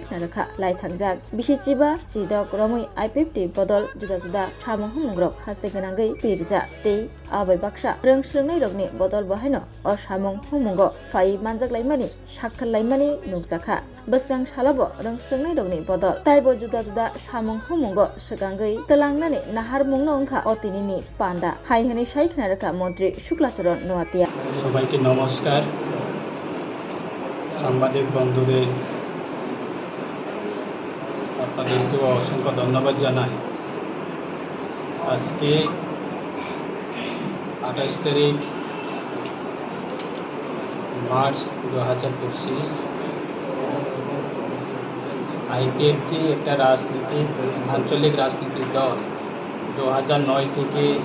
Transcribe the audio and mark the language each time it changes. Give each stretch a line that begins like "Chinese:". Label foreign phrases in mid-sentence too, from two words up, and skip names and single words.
Kok Borok: Knarakha Lai Thangjak Bishichiba Chidok Romui IPFT Bodol Juda Juda Chamo Humungrok Haste Ganangai Pirja Tei Abai Baksha Rang Srungnai Rogni Bodol Bahino O Samong Humungo Fai Manjak Laimani Shakhal Laimani Nukjakha Basgang Shalabo Rang Srungnai Rogni Bodol Taibo Juda Juda Samong Humungo Segangai Telangnani Nahar Mungno Ongkha Otinini Panda Hai Hani Shaikh Naraka Mantri Shuklacharan Noatia
Bangla: সবাইকে নমস্কার সাংবাদিক বন্ধুদের আপনাদেরকে অসংখ্য ধন্যবাদ জানাই আজকে 28 তারিখ মার্চ 2025 আইপিএফটি একটা আঞ্চলিক রাজনীতির দল 2009 থেকে